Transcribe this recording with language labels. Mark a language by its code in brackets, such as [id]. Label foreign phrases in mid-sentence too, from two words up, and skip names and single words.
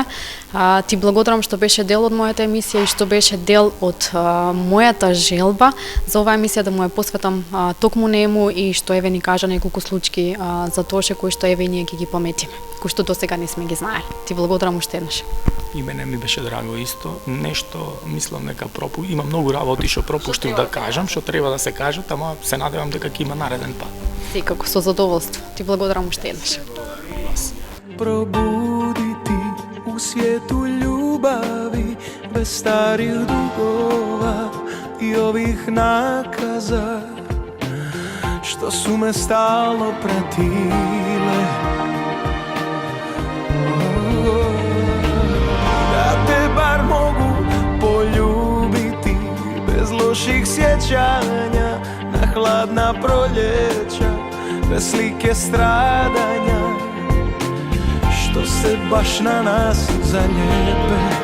[mk] Ти благодарам што беше дел од мојата емисија и што беше дел од мојата желба за оваа емисија да му ја посветам токму нему и што еве ни кажа неколку случаи за Тоше кои што еве ние ќе ги пометиме, кои што досега не сме ги знаели. Ти благодарам уште еднаш. И мене ми беше драго исто. Нешто мислам дека има многу работи што пропуштив да кажам, што треба да се кажат, ама се надевам дека ќе има нареден пат. Секако со задоволство. Ти благодарам уште еднаш. [hr] Probuditi u svijetu ljubavi bez starih dugova i ovih nakaza što su me stalno pratile. Da te bar mogu poljubiti bez loših sjećanja na hladna proljeća, bez slike stradanja što se baš na nas zaljepe.